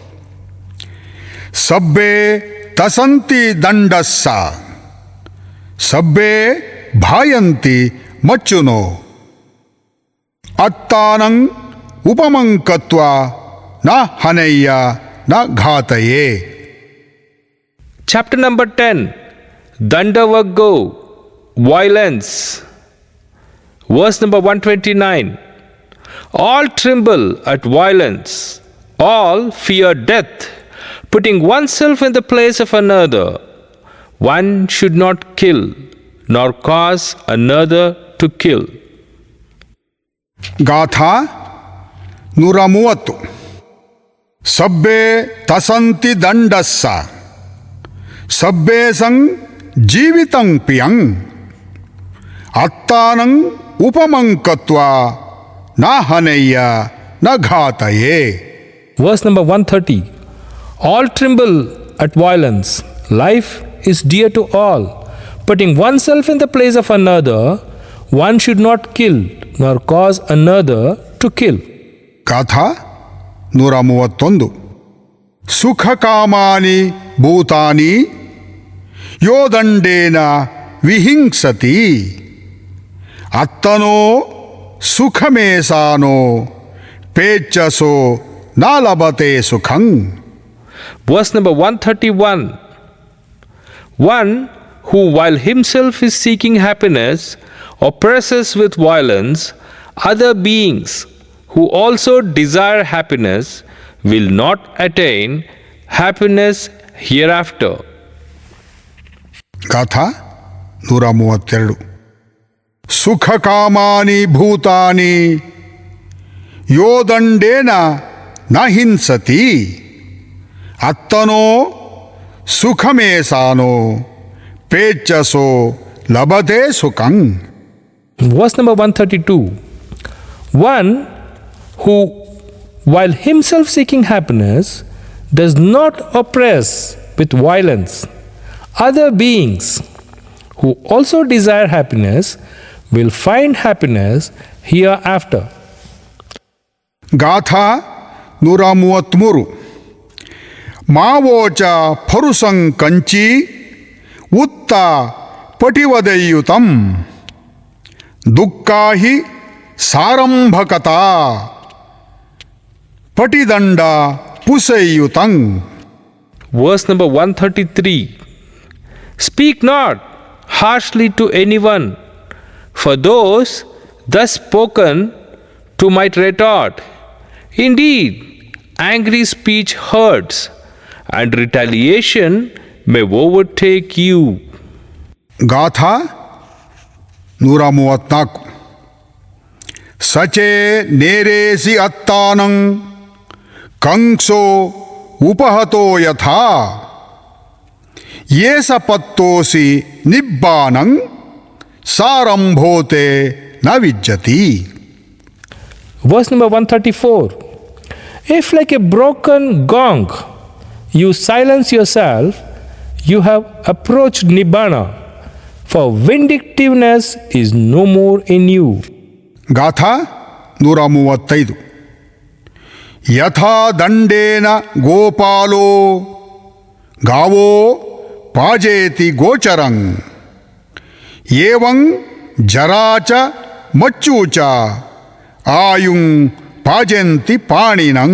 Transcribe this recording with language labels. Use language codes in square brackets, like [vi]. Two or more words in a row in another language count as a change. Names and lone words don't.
[pi] ಸಬ್ಬೆ ತಸಂತಿ ದಂಡಸ್ಸ ಸಬ್ಬೆ ಭಾಯಂತಿ ಮಚ್ಚುನೋ ಅತ್ತಾನಂ ಉಪಮಂಕತ್ವ ನ ಹನಯ್ಯ ನ ಘಾತಯೇ. [en] Chapter number 10, Dandavaggo, violence. Verse number 129. All tremble at violence, all fear death, putting oneself in the place of another. One should not kill, nor cause another to kill. [pi] ಗಾಥಾ 130. ಸಬ್ಬೆ ತಸಂತಿ ದಂಡಸ್ಸ ಸಬ್ಬೆ ಸಂ ಜೀವಿತಂ ಪಿಯಂ ಅತ್ತಾನಂ ಉಪಮಂಕತ್ವ ನ ಹನಯ್ಯ ನ ಘಾತಯೇ. [en] Verse number 130. All tremble at violence. Life is dear to all. Putting oneself in the place of another, one should not kill, nor cause another to kill. [pi] ಗಾಥಾ 131. ಸುಖಕಾಮಾನಿ ಭೂತಾನಿ ಯೋ ದಂಡೇನ ವಿಹಿಂಸತಿ ಅತ್ತನೋ ಸುಖಮೇಸಾನೋ ಪೇಚ್ಚಸೋ ನ ಲಭತೆ ಸುಖಂ. [en] Verse number 131. One who while himself is seeking happiness oppresses with violence other beings who also desire happiness will not attain happiness hereafter. [pi] ಗಾಥಾ 132. ಸುಖಕಾಮಾನಿ ಭೂತಾನಿ ಯೋ ದಂಡೇನ ನ ಹಿಂಸತಿ ಅತ್ತನೋ ಸುಖಮೇಸಾನೋ ಪೇಚ್ಚಸೋ ಲಭತೆ ಸುಖಂ. [en] Verse number 132. One who, while himself seeking happiness, does not oppress with violence other beings who also desire happiness will find happiness hereafter. [pi] ಗಾಥಾ 133. ಮಾವೋಚ ಫರುಸಂ ಕಂಚಿ ಉತ್ತ ಪಟಿವದಯುತಂ ದುಃಖಾಹಿ ಸಾರಂಭಕತಾ ಪಟಿದಂಡ ಪುಸೆಯುತಂ. [en] Verse number 133. Speak not harshly to anyone, for those thus spoken to might retort. Indeed, angry speech hurts, and retaliation may overtake you. [pi] ಗಾಥಾ 134. ಸಚೇ ನೇರೇಸಿ ಅತ್ತಾನಂ ಕಂಸೋ ಉಪಹತೋ ಯಥಾ ಯೇಸ ಪತ್ತೋಸಿ ನಿಬ್ಬಾನಂ ಸಾರಂಭೋತೆ ನ ವಿಜ್ಜತಿ. [en] Verse number 134. If like a broken gong you silence yourself, you have approached Nibbana, for vindictiveness is no more in you. [pi] ಗಾಥಾ 135. ಯಥಾ ದಂಡೇನ ಗೋಪಾಲೋ ಗಾವೋ ಪಾಜೇತಿ ಗೋಚರಂ ಏವಂ ಜರಾಚ ಮಚ್ಚೂಚ ಆಯುಂ ಪಾಜಂತಿ ಪಾಣಿನಂ.